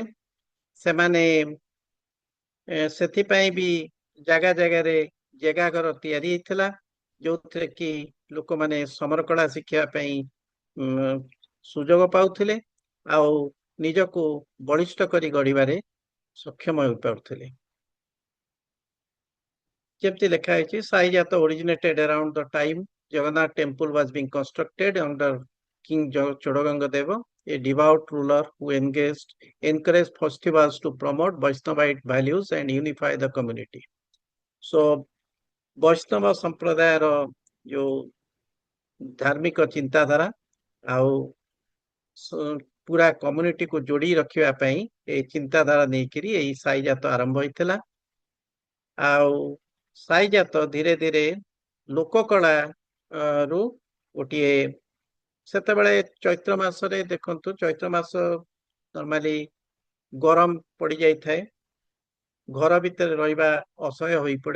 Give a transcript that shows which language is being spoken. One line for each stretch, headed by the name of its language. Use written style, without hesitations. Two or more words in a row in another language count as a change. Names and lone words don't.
Odia: ସେମାନେ ସେଥିପାଇଁ ବି ଜାଗା ଜାଗାରେ ଜାଗା ଘର ତିଆରି ହେଇଥିଲା, ଯୋଉଥିରେ କି ଲୋକମାନେ ସମର କଳା ଶିଖିବା ପାଇଁ ସୁଯୋଗ ପାଉଥିଲେ ଆଉ ନିଜକୁ ବଳିଷ୍ଠ କରି ଗଢିବାରେ ସକ୍ଷମ ହୋଇପାରୁଥିଲେ। ଯେମିତି ଲେଖା ହେଇଛି, ସାହି ଜାତ
English: originated around the time Jagannath temple was being constructed under King Chodaganga Deva, a devout ruler who encouraged festivals to promote Vaishnavite values and unify the community.
Odia: So ବୈଷ୍ଣବ ସମ୍ପ୍ରଦାୟର ଯୋଉ ଧାର୍ମିକ ଚିନ୍ତାଧାରା ଆଉ ପୁରା କମ୍ୟୁନିଟିକୁ ଯୋଡି ରଖିବା ପାଇଁ ଏଇ ଚିନ୍ତାଧାରା ନେଇକିରି ଏଇ ସାହି ଜାତ ଆରମ୍ଭ ହେଇଥିଲା। ଆଉ ସାହି ଜାତ ଧୀରେ ଧୀରେ ଲୋକକଳା ରୁ ଗୋଟିଏ, ସେତେବେଳେ ଚୈତ୍ର ମାସରେ ଦେଖନ୍ତୁ, ଚୈତ୍ର ମାସ ନର୍ମାଲି ଗରମ ପଡି ଯାଇଥାଏ, ଘର ଭିତରେ ରହିବା ଅସହ୍ୟ ହୋଇପଡେ।